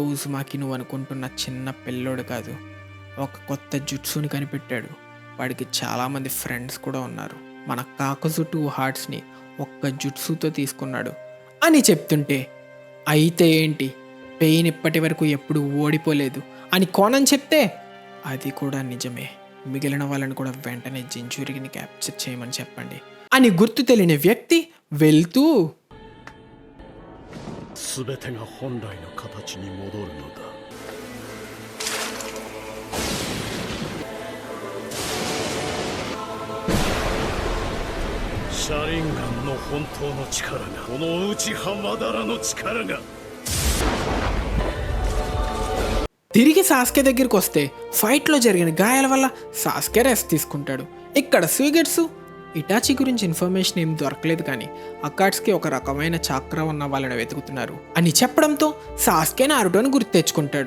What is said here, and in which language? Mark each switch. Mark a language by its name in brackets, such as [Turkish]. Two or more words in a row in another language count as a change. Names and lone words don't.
[Telugu] ఉజుమాకి నువ్వు అనుకుంటున్న చిన్న పిల్లోడు కాదు, ఒక కొత్త జుట్సుని కనిపెట్టాడు, వాడికి చాలామంది ఫ్రెండ్స్ కూడా ఉన్నారు, మన కాకజు 2 హార్ట్స్ని ఒక్క జుట్సుతో తీసుకున్నాడు అని చెప్తుంటే, అయితే ఏంటి పెయిన్ ఇప్పటి వరకు ఎప్పుడు ఓడిపోలేదు అని కోనన్ చెప్తే, అది కూడా నిజమే, మిగిలిన వాళ్ళని కూడా వెంటనే జింజూరిని క్యాప్చర్ చేయమని చెప్పండి అని గుర్తు తెలియని వ్యక్తి వెళ్తూ, [Japanese] 全てが本来の形に戻るのだ。シャリンガンの本当の力が、この内浜だらの力が。 [Telugu] తిరిగి సాస్కే దగ్గరికి వస్తే ఫైట్లో జరిగిన గాయాల వల్ల సాస్కే రెస్ట్ తీసుకుంటాడు. ఇక్కడ సూగెట్సు ఇటాచి గురించి ఇన్ఫర్మేషన్ ఏం దొరకలేదు కానీ అకాట్స్కి ఒక రకమైన చాక్రా ఉన్న వాళ్ళని వెతుకుతున్నారు అని చెప్పడంతో సాస్కే నారుటోని గుర్తు తెచ్చుకుంటాడు.